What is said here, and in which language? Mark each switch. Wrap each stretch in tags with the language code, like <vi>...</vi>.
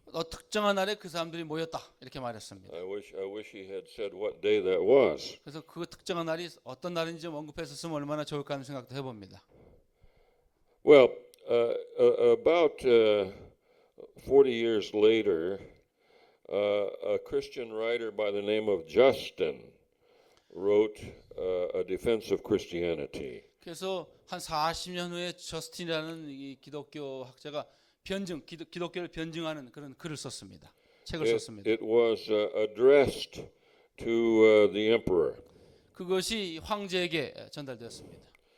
<ko>특정한 날에 그 사람들이 모였다 이렇게 말했습니다.</ko> <en>I wish he had said what day that was.</en> <ko>그래서 그 특정한 날이 어떤 날인지 좀 언급했었으면 얼마나 좋을까 하는 생각도 해봅니다.</ko> <en>Well, about 40 years later, a Christian writer by the name of Justin wrote a defense of Christianity.</en> <ko>그래서 한 40년 후에 저스틴이라는 이 기독교 학자가 기독교를 변증하는 그런 글을 썼습니다. 책을 썼습니다.</ko> <en>It was addressed to the emperor.</en> <ko>그것이 황제에게 전달되었습니다.</ko>